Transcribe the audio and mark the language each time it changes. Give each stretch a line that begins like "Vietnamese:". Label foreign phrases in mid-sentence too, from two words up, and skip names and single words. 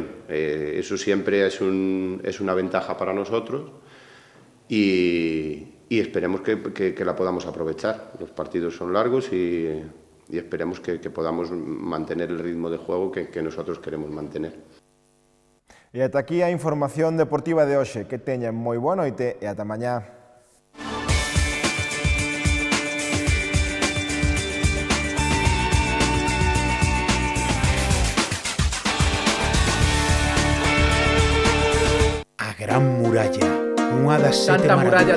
Spanish: Eso siempre es una ventaja para nosotros y esperemos que la podamos aprovechar. Los partidos son largos y esperemos que podamos mantener el ritmo de juego que nosotros queremos mantener.
Galician: E ata aquí a información deportiva de hoxe. Que teñan moi boa noite e ata mañá. A Gran Muralla, unha das sete maravillas.